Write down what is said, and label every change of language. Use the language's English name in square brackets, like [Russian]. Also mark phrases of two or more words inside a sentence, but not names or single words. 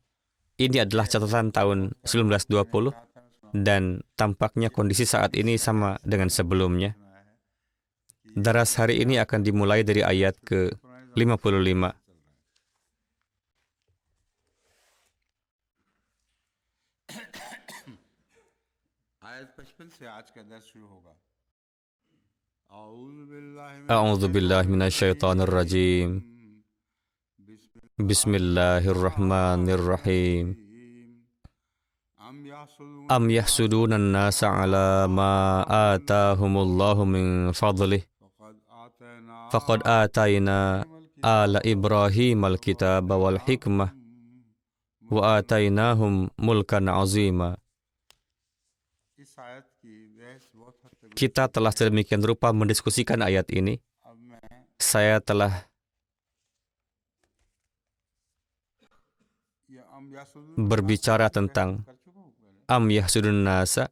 [Indonesian] Ini adalah catatan tahun 1920 dan tampaknya kondisi saat ini sama dengan sebelumnya. Daras hari ini akan dimulai dari ayat ke-55. [Hindi] Ayat 55 से आज का दर्स शुरू होगा. [Arabic] أعوذ بالله من الشيطان الرجيم. بسم الله الرحمن الرحيم. أم يحسدون الناس على ما آتاهم الله من فضله. فقد آتينا آل إبراهيم الكتاب والحكمة وآتيناهم ملكا عظيما. [Indonesian] Kita telah sedemikian rupa mendiskusikan ayat ini. Saya telah berbicara tentang [Arabic] أم يحسدون الناس.